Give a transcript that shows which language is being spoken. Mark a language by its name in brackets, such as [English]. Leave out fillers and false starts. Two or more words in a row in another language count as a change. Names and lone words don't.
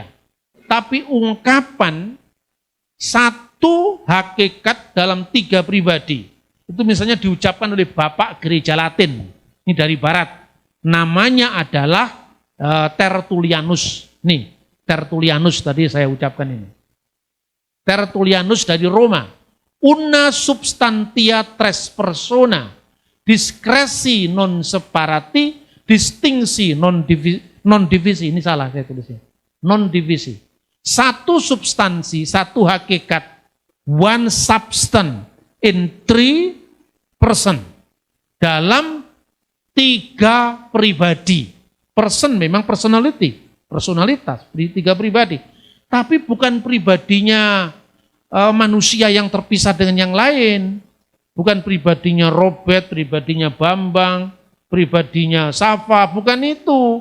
[Indonesian] Tapi ungkapan satu hakikat dalam tiga pribadi, itu misalnya diucapkan oleh Bapak Gereja Latin, ini dari Barat, namanya adalah Tertullianus. Nih, Tertullianus tadi saya ucapkan ini. Tertullianus dari Roma. [Latin] Una substantia tres persona, diskresi non separati, distingsi non divisi. [Indonesian] Ini salah saya tulisnya. [Latin] Non divisi. [Indonesian] Satu substansi, satu hakikat, [English] one substance in three person. [Indonesian] Dalam tiga pribadi. Person memang personality. Personalitas, tiga pribadi. Tapi bukan pribadinya manusia yang terpisah dengan yang lain. Bukan pribadinya Robert, pribadinya Bambang, pribadinya Safa, bukan itu.